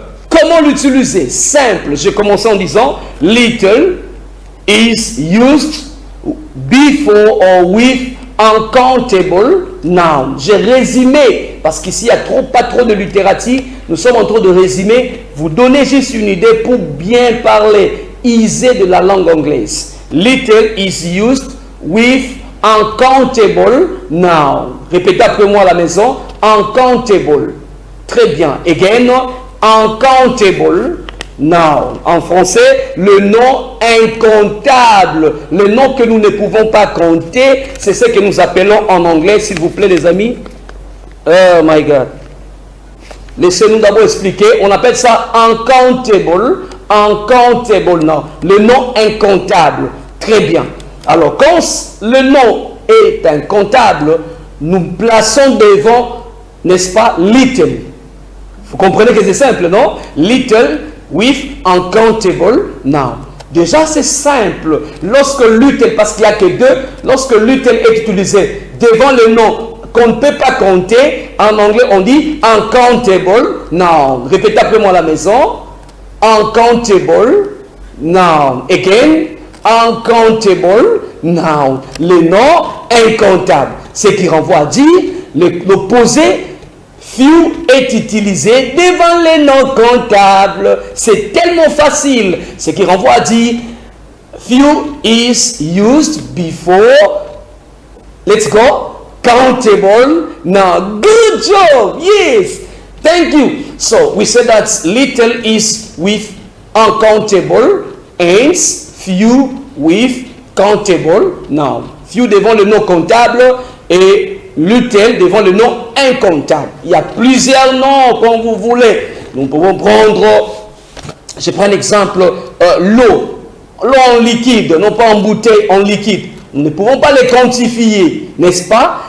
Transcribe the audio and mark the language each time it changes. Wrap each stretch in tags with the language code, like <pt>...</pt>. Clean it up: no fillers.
<fr>Comment l'utiliser? Simple. J'ai commencé en disant</fr> <en>little is used before or with uncountable noun.</en> <fr>J'ai résumé parce qu'ici il n'y a pas trop de littérature. Nous sommes en train de résumer. Vous donnez juste une idée pour bien parler, easy de la langue anglaise.</fr> <en>Little is used with uncountable noun.</en> <fr>Répétez après moi à la maison. Uncountable. Très bien.</fr> <en>Again, uncountable</en> <fr>Now, en français, le nom incontable, le nom que nous ne pouvons pas compter, c'est ce que nous appelons en anglais, s'il vous plaît les amis.</fr> <en>Oh my God.</en> <fr>Laissez-nous d'abord expliquer. On appelle ça uncountable. Uncountable, non. Le nom incontable. Très bien. Alors, quand le nom est incontable, nous plaçons devant, n'est-ce pas, little. Vous comprenez que c'est simple, non?</fr> <en>Little with uncountable noun.</en> <fr>Déjà, c'est simple. Lorsque little, parce qu'il n'y a que deux, lorsque little est utilisé devant le nom qu'on ne peut pas compter, en anglais, on dit uncountable noun. Répétez après moi à la maison. Uncountable noun.</fr> <en>Again, uncountable noun.</en> <fr>Le nom incontable. Ce qui renvoie à dire l'opposé. Few est utilisé devant les noms comptables. C'est tellement facile. Ce qui renvoie à dire</fr> <en>few is used before. Let's go. Countable. Now, good job. Yes. Thank you. So, we said that little is with uncountable and few with countable.</en> <fr>Now, few devant le nom comptable et little devant le nom incontable. Il y a plusieurs noms comme vous voulez. Nous pouvons prendre, je prends l'exemple, l'eau. L'eau en liquide, non pas en bouteille, en liquide. Nous ne pouvons pas les quantifier, n'est-ce pas?</fr>